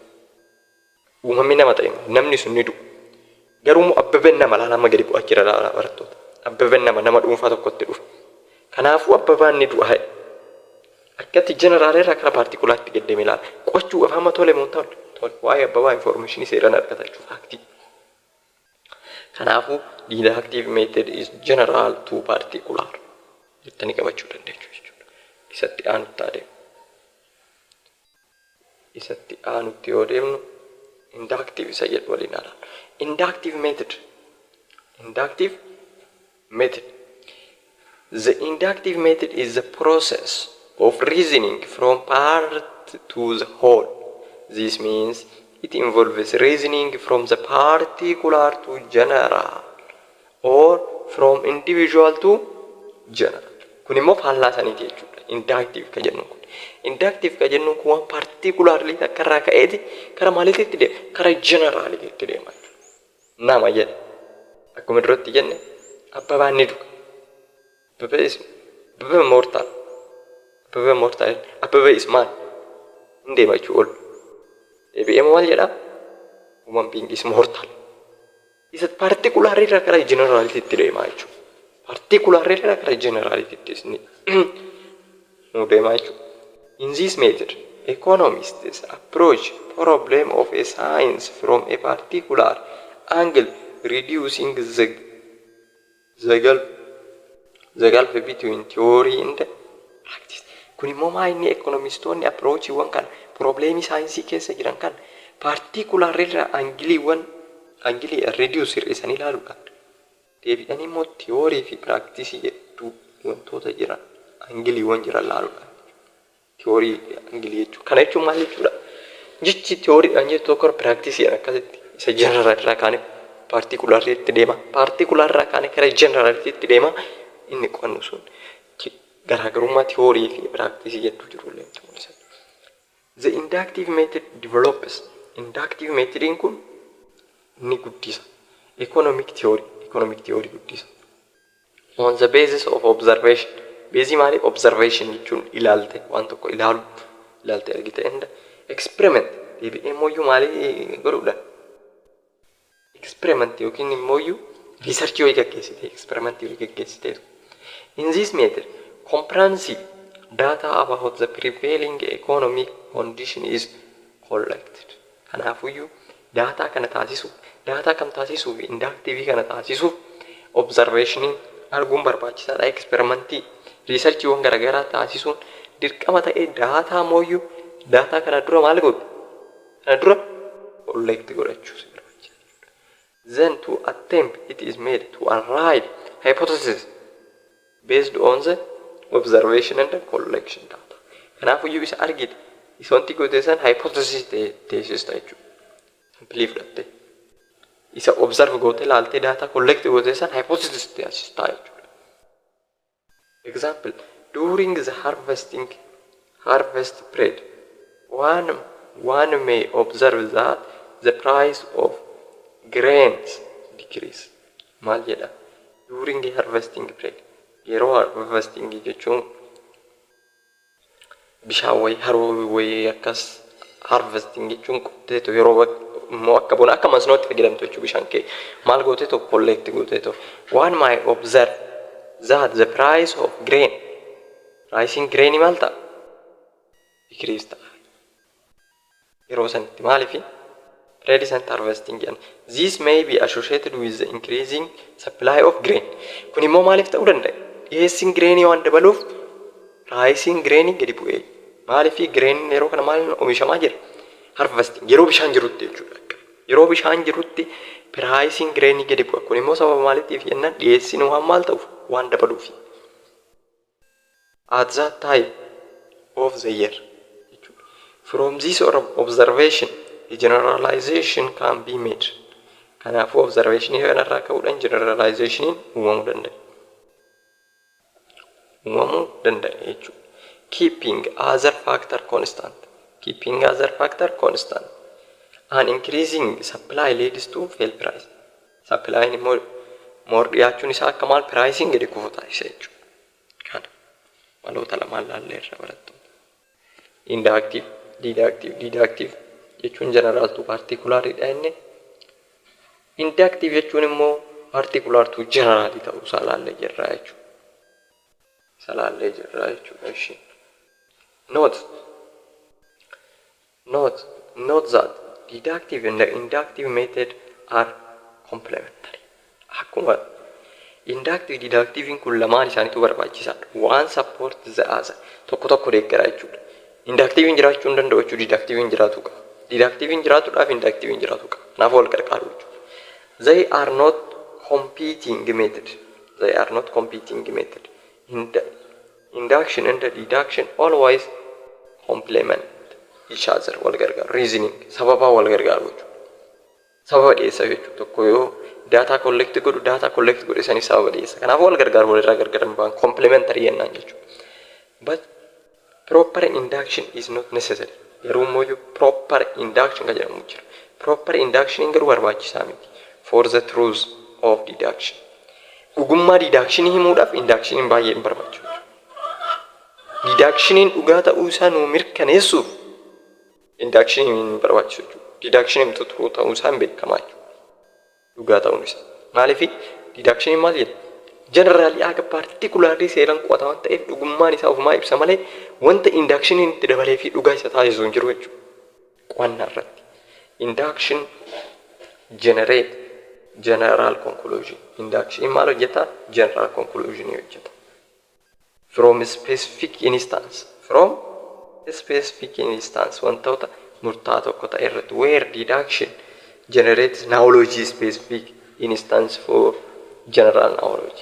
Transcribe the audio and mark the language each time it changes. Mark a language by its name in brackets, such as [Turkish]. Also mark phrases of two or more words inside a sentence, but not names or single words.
[Oromo] Uumamni nama ta'e namni sun ni du'a. Garuu Abbabeen nama lama gadi bu'aa jira laala barattoota. Abbabeen nama dhuunfaa tokkotti dhufa. Kanaafuu Abbabaan ni du'a. Akkatti generaalee irraa kara particulartti gaddame ilaala. Qochuu afaan tole moo ta'u waa'ee Abbabaa information seeraan argata jechuudha faktii. [English] Kanaafuu deductive method is general to particular. [Oromo] Jettanii qabachuu dandeessu jechuudha. Isatti aanutti adeemu. Isatti aanutti yoo deemnu inductive isa jedhu waliin haala. [English] Inductive method. Inductive method. The inductive method is the process of reasoning from part to the whole. This means it involves reasoning from the particular to general or from individual to general. [Oromo] Kun immoo faallaa saniiti jechuudha. Inductive ka jennu kun. Inductive ka jennu kun waan particularly takkarraa ka'eeti kara maaliitti deema? Kara generaliitti deema. Nama jedhe. Akkuma duratti jenne Abbabaan ni du'a. [English] Abbabee mortal. Abbabee mortal. Abbabee is man. [Oromo] Hin deema jechuu ol. Deebi'ee maal jedhaa? [English] Human being is mortal. [Oromo] Isa particularly irraa kara generaliitti deema jechuudha. Particularly irraa kara generaliitti nu deema jechuudha. [English] In this method, economists approach problem of a science from a particular angle, reducing the gulf between theory and practice. [Oromo] Kun immoo maayinni economistoonni approach wan kan problemi saayinsii keessa jiran kan particular irraa angilii reduce hir'isanii ilaaluudhaan deebi'anii immoo theory fi practice jedhu wantoota jiran angiliiwwan jiran ilaaluudhaan. Theory angilii jechuudha. Kana jechuun maal jechuudha? Jechi theoryidhaan jettu tokko practiceedhaan akkasitti isa general irraa kaane particularly deema. Particular irraa kaane kara generality deema. Inni qo'annu sun garaagarummaa theory fi practice jedhu jirullee mul'isa. [English] The inductive method develops. [Oromo] Inductive method kun ni guddisa. [English] Economic theory guddisa. On the basis of observation. [Oromo] Bezi maali observation jechuun ilaalte waan tokko ilaalte argite enda experiment deebi'ee mooyyuu maali godhuudha. Experiment yookiin immoo research yoo gaggeessite experiment yoo gaggeessite. [English] In this method, comprehensive data about the prevailing economic condition is collected. [Oromo] Kanaafuu data kana taasisuuf inductive kana taasisuuf observation arguun barbaachisaadha. [English] Experimentii research [Oromo] wan garagaraa taasisuun dirqama ta'ee data kana dura maal godhu? Kana dura collect godhachuu. [English] Then to attempt it is made to arrive hypothesis based on the observation and the collection data. [Oromo] Kanaafuu isa argite isonti gootesan hypothesis teessista jechuudha. Believe that isa observe goote laalte [English] data collect [Oromo] gootesan hypothesis teessista jechuudha. [English] Example, during the harvest period, one may observe that the price of grains decrease. [Oromo] Maal jedha? [English] During the harvesting period. [Oromo] Yeroo harvesting jechuun bishaan wayii haroo wayii akkas harvesting jechuun qotteetu yeroo immoo akka bona akka masnootti fayyadamtu jechuu bishaan kee maal gooteetu collect gooteetu. [English] One might observe that the price of grain pricing grain [Oromo] maal ta'a? Decrease ta'a. Yeroo sanitti maaliifi? [English] Present harvesting [Oromo] jedhama. [English] This may be associated with the increasing supply of grain. [Oromo] Kun immoo maaliif ta'uu danda'a? Dhiyeessiin grainii waan dabaluuf pricing grainii gadi bu'ee. Maaliifi grain yeroo kana maal oomishamaa jira? Harvesting yeroo bishaan jirutti jechuudha. Yeroo bishaan jirutti pricing grainii gadi bu'a. Kun immoo sababa maaliitiif jennaan dhiyeessiin waan maal ta'uuf waan dabaluufi. [English] At that time of the year. From this observation, a generalization can be made. [Oromo] Kanaafuu observation kanarraa ka'uudhaan generalization uumamuu danda'a jechuudha. [English] Keeping other factor constant. Keeping other factor constant. An increasing supply leads to fail price. Supply more [Oromo] dhiyaachuun isaa akka maal pricing gadi kufu taasisa jechuudha. Kana maloota lamaan laallee irraa barattu. Inductive, deductive jechuun [English] general to particular [Oromo] dha inni. Inductive jechuun immoo [English] particular to general [Oromo] ta'uu isaa laallee jirra jechuudha. [English] Note that deductive and the inductive method are complementary. [Oromo] Akkuma inductive deductive kun lamaan isaaniitu barbaachisaadha. [English] One support the other. [Oromo] Tokko deeggara jechuudha. Inductive jiraachuu hin danda'u jechuudha. Deductive jiraatu qaba. Deductive jiraatuudhaaf inductive jiraatu qaba. Kanaaf wal gargaaru jechuudha. [English] They are not competing method. Induction and deduction always complement each other. [Oromo] wal gargaaru. Reasoning sababa wal gargaaru jechuudha. Sababa dhiyeessa jechuudha. Tokko yoo [English] data collect [Oromo] godhu isaanii sababa dhiyeessa. Kanaaf wal gargaaru walirraa gargaaran ba'an complementary jennaan jechuudha. [English] But proper induction is not necessary. [Oromo] Garuu immoo [English] proper induction [Oromo] kan jedhamu jira. [English] Proper induction [Oromo] garuu barbaachisaa miti. [English] For the truth of deduction. [Oromo] Dhugummaa deduction himuudhaaf induction baay'ee hin barbaachisu. Deduction dhugaa ta'uu isaa nu mirkaneessuuf induction hin barbaachisu jechuudha. Deduction himtu turuu ta'uu isaa hin beekamaa jechuudha. Dhugaa ta'uun isaa. Maaliif deduction maal jedha? Generally akka particularly seeraan qo'ata waan ta'eef dhugummaan isaa ofumaa ibsa malee wanta induction itti dabalee fi dhugaa isa taasisu hin jiru jechuudha. Qo'annaa irratti. [English] Induction generate general conclusion. [Oromo] Induction maal hojjeta? [English] General conclusion hojjeta. From specific instance [Oromo] wantoota murtaa'aa tokko ta'e irratti [English] where deduction generates knowledge specific instance for general knowledge.